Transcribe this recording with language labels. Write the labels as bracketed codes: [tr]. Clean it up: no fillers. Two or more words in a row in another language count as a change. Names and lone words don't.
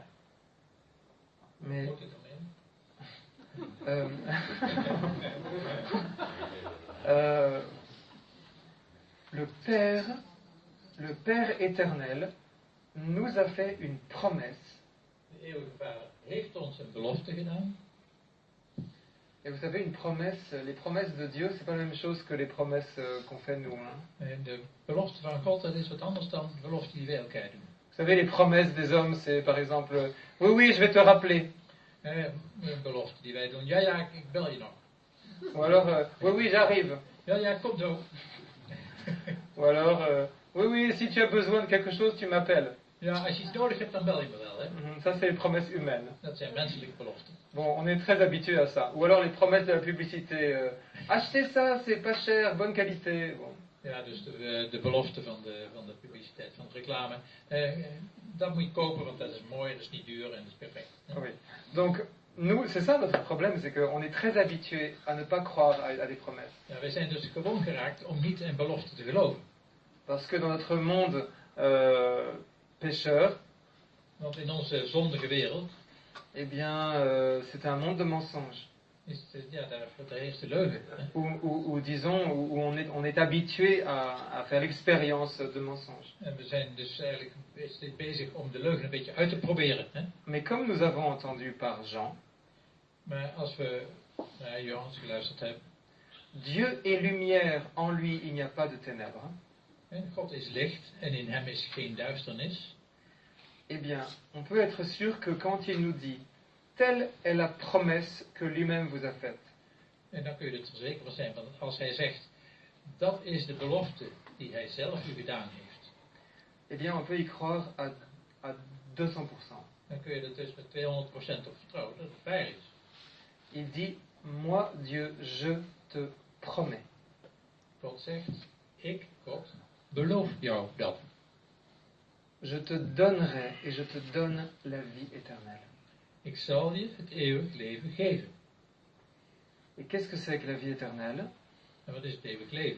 [fr] Mais, [nl] moet het dan in? [fr] Le Père éternel nous a fait une promesse. [nl] De eeuwige Vader heeft ons een belofte gedaan. [fr] Et vous savez, une promesse, les promesses de Dieu, c'est pas la même chose que les promesses qu'on fait nous. Hein. [nl] En de belofte van God, dat is wat anders dan de belofte die wij elkaar doen. [fr] Vous savez, les promesses des hommes, c'est par exemple, oui, oui, je vais te rappeler. [nl] Een belofte die wij doen, ja, ja, ik bel je nog. [fr] Ou alors, oui, oui, j'arrive. [nl] Ja, ja, kom zo. [fr] Ou alors, oui, oui, si tu as besoin de quelque chose, tu m'appelles. [nl] Ja, als je iets nodig hebt, dan bel je me wel, hè. [fr] Ça, c'est les promesses humaines. [nl] Dat zijn menselijke beloften. [fr] Bon, on est très habitué à ça. Ou alors les promesses de la publicité. Achetez ça, c'est pas cher, bonne qualité. Bon. [nl] Ja, dus de belofte van de publiciteit, van de reclame. Dat moet je kopen, want dat is mooi, dat is niet duur en dat is perfect. [fr] Oui. Donc, nous, c'est ça notre problème, c'est qu'on est très habitué à ne pas croire à des promesses. [nl] Ja, wij zijn dus gewoon geraakt om niet in beloften te geloven. [fr] Parce que dans notre monde pécheur, [nl] Want in onze zondige wereld [fr] eh bien, c'est un monde de mensonges. [nl] Daar heerst de leugen. [fr] Ou disons, où on est habitué à faire l'expérience de mensonges. [nl] En we zijn dus eigenlijk bezig om de leugen een beetje uit te proberen. Hè? [fr] Mais comme nous avons entendu par Jean, [nl] Maar als we naar Johannes geluisterd hebben, [fr] Dieu est lumière, en lui il n'y a pas de ténèbres. [nl] En God is licht en in hem is geen duisternis. [fr] Eh bien, on peut être sûr que quand il nous dit telle est la promesse que lui-même vous a faite. [nl] En dan kun je er zeker van zijn, want als hij zegt, dat is de belofte die hij zelf u gedaan heeft. [fr] Eh bien, on peut y croire à 200%. [nl] Dan kun je er dus met 200% op vertrouwen dat het waar is. [fr] Il dit, moi Dieu, je te promets. [nl] God zegt, ik, God, beloof jou dat. [fr] Je te donnerai et je te donne la vie éternelle. [nl] Ik zal je het eeuwig leven geven. [fr] Et qu'est-ce que c'est que la vie éternelle? [nl] En wat is het eeuwig leven?